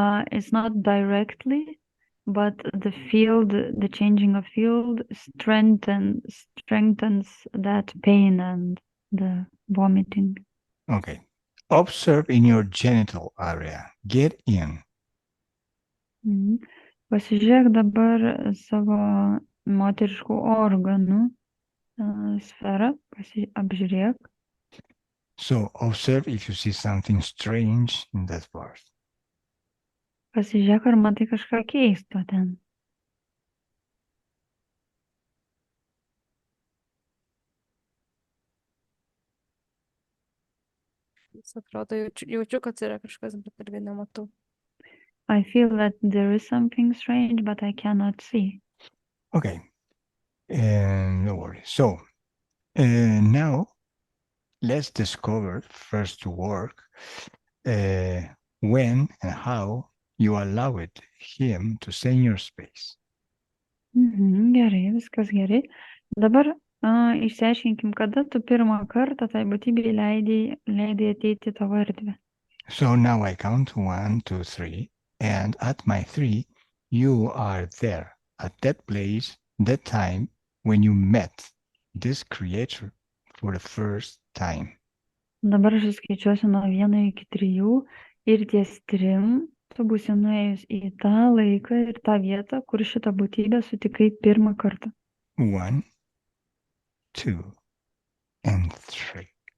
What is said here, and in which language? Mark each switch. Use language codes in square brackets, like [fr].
[en] It's not directly, but the field, the changing of field strengthens that pain and the vomiting. Okay. Observe in your genital area. Get in. [lt] Pasižiūrėk dabar savo moteriškų organų sferą, apžiūrėk. [en] So observe if you see something strange in that part. [lt] Pasižiūrėk, ar matai kažką keisto ten. Atrodo, jaučiu, kad yra kažkas, bet irgi nematau. [en] I feel that there is something strange, but I cannot see. Okay. No worries. So now let's discover first to work when and how you allowed him to stay in your space. [lt] Gerai, viskas gerai. Dabar išsiaiškinkim, kada tu pirmą kartą tai būtybei leidai ateiti tavo erdvę. [en] So now I count 1, 2, 3, and at my 3, you are there at that place, that time when you met this creature for the first time. [lt] Dabar aš skaičiuosiu nuo 1 iki 3 ir ties 3 tu būsi nuėjus į tą laiką ir tą vietą, kur šitą būtybę sutikai pirmą kartą. [en] 1, 2, and 3.